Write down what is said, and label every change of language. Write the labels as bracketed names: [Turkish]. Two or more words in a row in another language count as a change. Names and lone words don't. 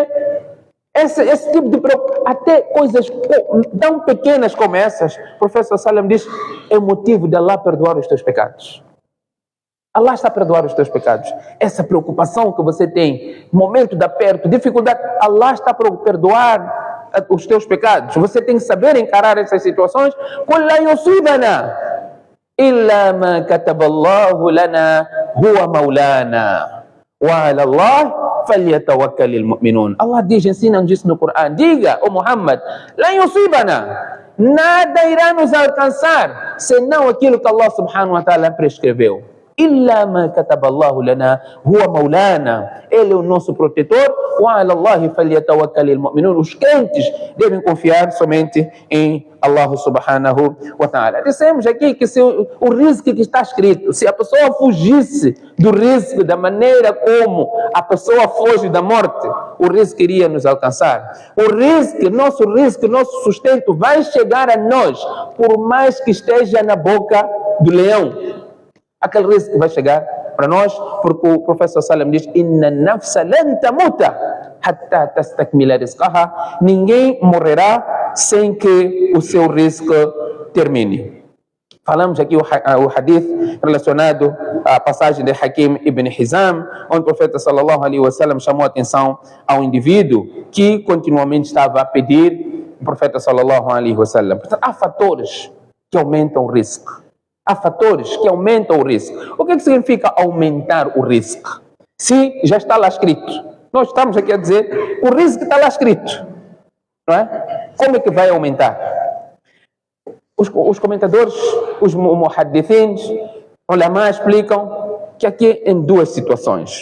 [Portuguese] Esse tipo de preocupação, até coisas tão pequenas como essas, o professor Salam diz, é motivo de Allah perdoar os teus pecados. Allah está a perdoar os teus pecados. Essa preocupação que você tem, momento de aperto, dificuldade, Allah está a perdoar os teus pecados. Você tem que saber encarar essas situações. [Arabic] قُلْ لَا يُصِيبَنَا إِلَّا مَا كَتَبَ اللَّهُ لَنَا هُوَ مَوْلَانَا وَعَلَى اللَّهِ فَلْيَتَوَكَّلِ الْمُؤْمِنُونَ. [Portuguese] Allah diz, ensina-nos isso no Coran. Diga, ó Muhammad, [Arabic] لَا يُصِيبَنَا, [Portuguese] nada irá nos alcançar, senão aquilo que Allah [Arabic] سبحانه وتعالى [Portuguese] prescreveu. [Arabic] إِلَّا مَا كَتَبَ اللَّهُ لَنَا هُوَ مَوْلَانَا. [Portuguese] Ele é o nosso protetor. [Arabic] وَعَلَى اللَّهِ فَلْيَتَوَكَّلِ الْمُؤْمِنُونَ. [Portuguese] Os crentes devem confiar somente em Allah [Arabic] سبحانه وتعالى. [Portuguese] Dissemos aqui que se o risco que está escrito, se a pessoa fugisse do risco da maneira como a pessoa foge da morte, o risco iria nos alcançar. O risco, nosso sustento vai chegar a nós, por mais que esteja na boca do leão. Aquele risco vai chegar para nós, porque o professor Salam diz, [Arabic] إن نفسا لن تموت حتى تستكمل رزقها. [Portuguese] Ninguém morrerá sem que o seu risco termine. Falamos aqui o hadith relacionado à passagem de Hakim ibn Hizam, onde o profeta [Arabic] صلى الله عليه وسلم [Portuguese] chamou a atenção ao indivíduo que continuamente estava a pedir o profeta [Arabic] صلى الله عليه وسلم. [Portuguese] Portanto, há fatores que aumentam o risco. Há fatores que aumentam o risco. O que significa aumentar o risco? Se já está lá escrito. Nós estamos aqui a dizer, o risco está lá escrito. Não é? Como é que vai aumentar? Os comentadores, os muhaddithins, ulama explicam que aqui em duas situações.